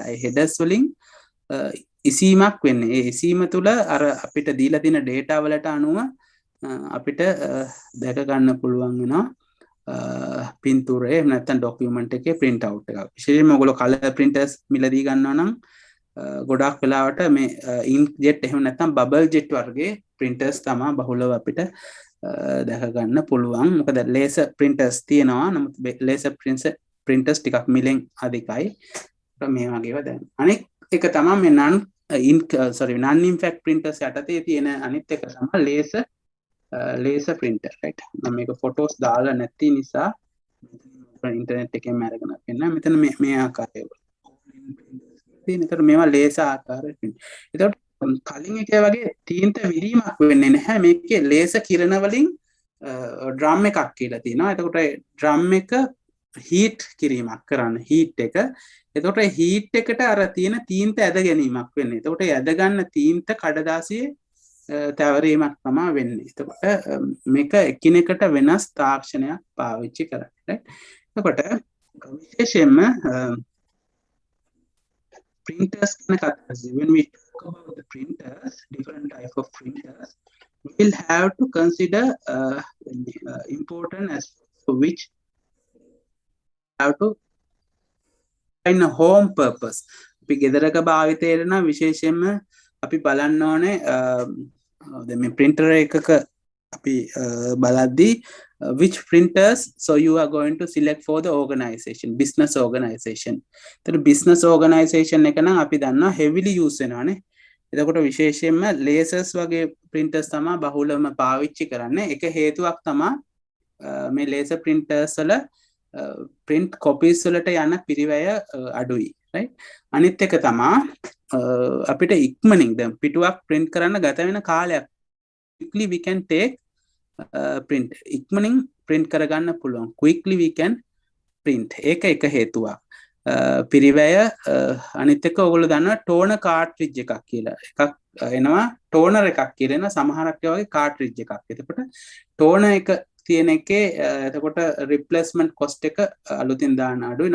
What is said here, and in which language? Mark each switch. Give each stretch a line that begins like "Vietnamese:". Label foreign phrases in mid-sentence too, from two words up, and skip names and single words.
Sinhala: ඒ headers වලින් ඉසීමක් වෙන්නේ. ඒ ඉසීම තුල අර අපිට දීලා තියෙන data වලට අනුව අපිට දැක ගන්න පුළුවන් වෙනවා පින්තූරේ එහෙම නැත්නම් document එකේ
English: print out
Sinhala: එකක්. විශේෂයෙන්ම ඔයගොල්ලෝ
English: color printers
Sinhala: මිලදී ගන්නවා නම් ගොඩක් වෙලාවට මේ inkjet එහෙම නැත්නම්
English: bubble jet
Sinhala: වර්ගයේ printers තමයි බහුලව අපිට දැක ගන්න පුළුවන්. මොකද
English: laser printers
Sinhala: තියෙනවා. නමුත්
English: laser printers
Sinhala: ටිකක් මිලෙන් අධිකයි. මේ වගේව දැන් අනෙක් එක තමයි මේ
English: non impact printers
Sinhala: යටතේ තියෙන අනිත් එක තමයි
English: laser printer
Sinhala: right? මම මේක photos දාලා නැති නිසා ඉන්ටර්නෙට් එකෙන් අරගෙන පෙන්නන මෙතන මේ ආකාරය තියෙන. ඒතර මේවා laser ආකාරයේ print. ඒතකොට කලින් එකේ වගේ තීන්ත විරීමක් වෙන්නේ නැහැ. මේකේ laser කිරණ වලින් drum එකක් කියලා තියෙනවා. එතකොට drum එක heat කිරීමක් කරන්න heat එක. එතකොට heat එකට අර තියෙන තීන්ත ඇද ගැනීමක් වෙන්නේ. එතකොට ඇද ගන්න තීන්ත කඩදාසියේ තැවරීමක් තමයි වෙන්නේ. එතකොට මේක එකිනෙකට වෙනස් තාක්ෂණයක් පාවිච්චි කරන්නේ right? එතකොට විශේෂයෙන්ම printers කියන කතාවේදී
English: when we talk about the printers, different type of printers, we will have to consider important aspects for which have to find a home purpose.
Sinhala: අපි ගෙදරක භාවිතයට නම් විශේෂයෙන්ම අපි බලන්න ඕනේ දැන් මේ printer එකක අපි බලද්දී
English: which printers so you are going to select for the organization business organization.
Sinhala: එතකොට
English: business organization
Sinhala: එක නම් අපි දන්නවා
English: heavily use
Sinhala: වෙනවානේ. එතකොට විශේෂයෙන්ම lasers වගේ printers තමයි බහුලවම පාවිච්චි කරන්නේ. එක හේතුවක් තමයි මේ
English: laser printers
Sinhala: වල
English: print copies
Sinhala: වලට යන පිරිවැය අඩුයි, right? අනිත් එක තමයි අපිට ඉක්මනින් දැන් පිටුවක් print කරන්න ගත වෙන කාලයක්
English: quickly we can take print
Sinhala: ඉක්මනින් print කරගන්න පුළුවන්.
English: quickly we can print.
Sinhala: ඒක එක හේතුවක්. පිරිවැය අනිත් එක ඔයගොල්ලෝ දන්නවා
English: toner cartridge
Sinhala: එකක් කියලා. එකක් එනවා toner එකක් කියලා එන සමහරක් වගේ cartridge එකක්. එතකොට toner එක තියෙන එකේ එතකොට
English: replacement cost
Sinhala: එක අලුතින් දාන්න අඩුයි.